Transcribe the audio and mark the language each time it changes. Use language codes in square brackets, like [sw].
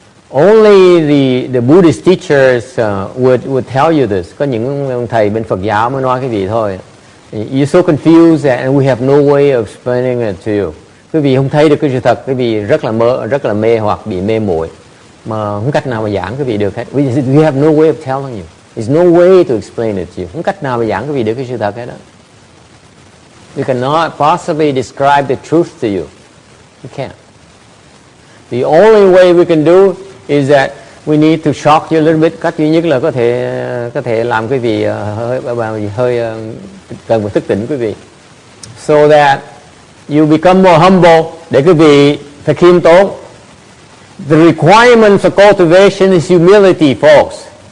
[en] Only the Buddhist teachers would tell you this. [vi] Có những thầy bên Phật giáo mới nói cái gì thôi. [en] You're so confused and we have no way of explaining it to you. [vi] Quý vị không thấy được cái sự thật, quý vị rất là mê hoặc bị mê muội, mà không cách nào mà giảng quý vị được hết. [en] We have no way of telling you. There's no way to explain it to you. [vi] Không cách nào mà giảng quý vị được cái sự thật hết đó. [en] You cannot possibly describe the truth to you. You can't. The only way we can do is that we need to shock you a little bit. [vi] Cách duy nhất là có thể làm quý vị hơi cần phải thức tỉnh quý vị. [en] So that you become more humble, [vi] để quý vị phải khiêm tốn. [en] The requirement for cultivation is humility, folks.